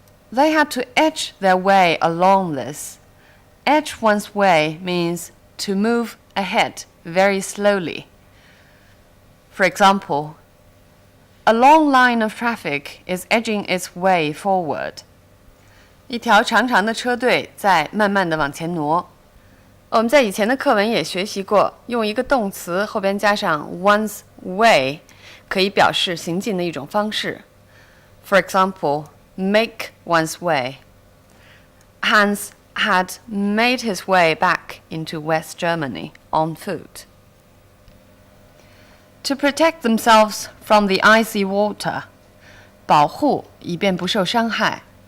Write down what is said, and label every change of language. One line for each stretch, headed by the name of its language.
English: They had to edge their way along this. Edge one's way means to move ahead very slowly. For example, a long line of traffic is edging its way forward.
Chinese: 一条长长的车队在慢慢地往前挪。我们在以前的课文也学习过，用一个动词后边加上 one's way 可以表示行进的一种方式。
English: For example, make one's way. Hans had made his way back into West Germany on foot. To protect themselves from the icy water,
Chinese: 保护以便不受伤害。